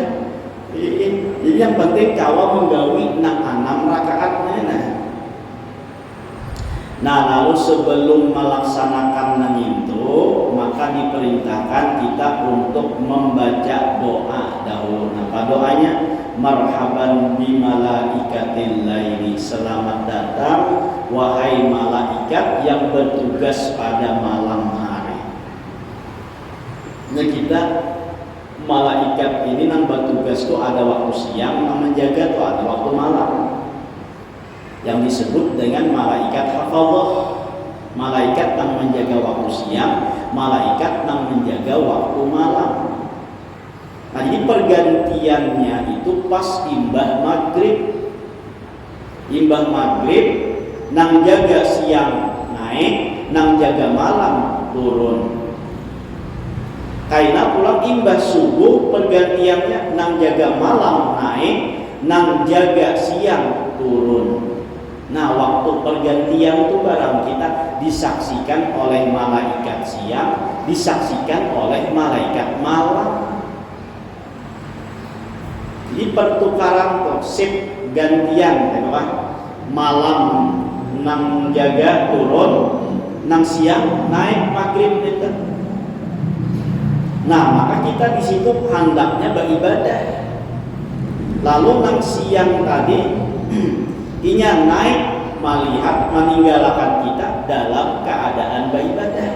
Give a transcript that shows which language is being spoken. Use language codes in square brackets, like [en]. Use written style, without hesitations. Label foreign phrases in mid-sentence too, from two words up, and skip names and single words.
[bjn] Jadi yang penting kawa menggawi 6 rakaatnya. [id] Nah lalu sebelum melaksanakan itu maka diperintahkan kita untuk membaca doa dahulu. Apa doanya? [ar] مرحبا بملائكة الليل, [id] selamat datang wahai malaikat yang bertugas pada malam hari. Nah kita malaikat ini nang bertugas itu ada waktu siang, nang menjaga itu ada waktu malam, yang disebut dengan malaikat hafadzah. Malaikat yang menjaga waktu siang, malaikat yang menjaga waktu malam. [bjn] Nah jadi pergantiannya itu pas imbah maghrib. Imbah maghrib nang jaga siang naik, nang jaga malam turun. Kaina pulang imbah subuh pergantiannya nang jaga malam naik, nang jaga siang turun. [id] Nah waktu pergantian itu barang kita disaksikan oleh malaikat siang, disaksikan oleh malaikat malam. Jadi pertukaran tuh sip gantian ya, [bjn] malam nang jaga turun, nang siang naik maghrib itu. [id] Nah maka kita di situ hendaknya beribadah. [bjn] Lalu nang siang tadi inya naik melihat meninggalkan kita dalam keadaan beribadah.